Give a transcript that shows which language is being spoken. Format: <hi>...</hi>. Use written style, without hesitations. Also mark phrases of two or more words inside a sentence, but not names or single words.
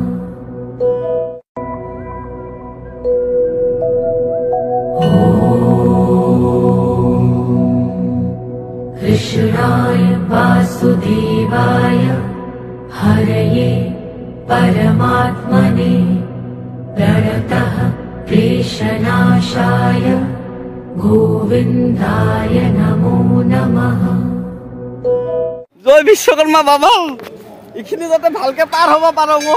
<sa>कृष्णाय वासुदेवाय हरये परमात्मने प्रणतः क्लेशनाशाय गोविन्दाय नमो नमः।</sa> <as>জয় বিশ্বকৰ্মা বাবা, এইখিনি যাতে ভালকে পাৰ হ'ব পাৰোঁ।</as>